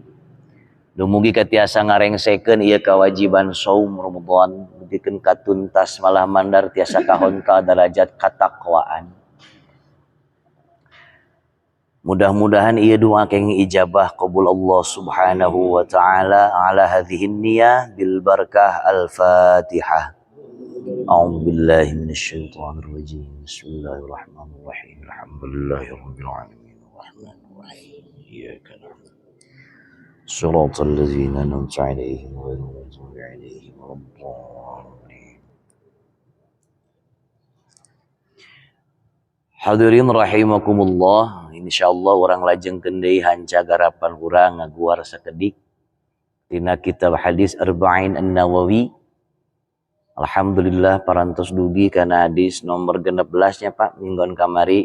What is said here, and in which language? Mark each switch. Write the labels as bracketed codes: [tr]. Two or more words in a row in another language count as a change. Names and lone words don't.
[su] Dumugi katiasa ngarengsekeun ieu kewajiban saum Ramadan dikeun katuntas malah mandar tiasa kahontal derajat katakwaan. Mudah-mudahan ieu doa kenging ijabah qabul [ar] الله سبحانه وتعالى على هذه النية بالبركة. الفاتحة. أعوذ بالله من الشيطان الرجيم. بسم الله الرحمن الرحيم الحمد لله رب العالمين الرحمن الرحيم. إياك نعبد صراط الذين أنعمت عليهم غير المغضوب عليهم ولا الضالين. حاضرين رحمكم الله. [su] Insyaallah urang lajengkeun deui hanca garapan urang ngaguar sakedik dina kitab hadis Arba'in An-Nawawi. Alhamdulillah parantos dugi kana hadis nomor 16 nya Pak minggon kamari.